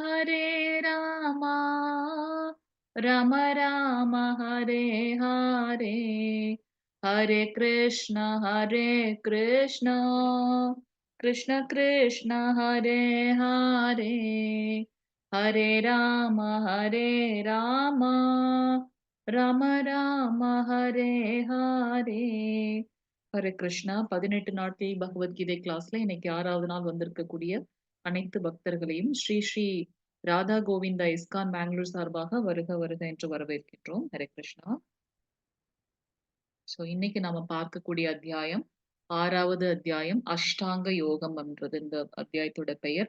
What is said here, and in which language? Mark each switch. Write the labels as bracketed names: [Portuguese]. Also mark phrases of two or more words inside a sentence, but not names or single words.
[Sanskrit] राम राम हरे हरे हरे कृष्ण कृष्ण कृष्ण हरे हरे हरे राम राम राम हरे हरे ஹரே கிருஷ்ணா. [Tamil] 18 நாட்கள் பகவத்கீதை கிளாஸ்ல இன்னைக்கு 6வது நாள் வந்திருக்கக்கூடிய அனைத்து பக்தர்களையும் ஸ்ரீ ஸ்ரீ ராதா கோவிந்தா இஸ்கான் பெங்களூர் சார்பாக வருக வருக என்று வரவேற்கின்றோம். ஹரே கிருஷ்ணா. சோ இன்னைக்கு நாம பார்க்கக்கூடிய அத்தியாயம் 6வது அத்தியாயம் அஷ்டாங்க யோகம் என்றது இந்த அத்தியாயத்தோட பெயர்.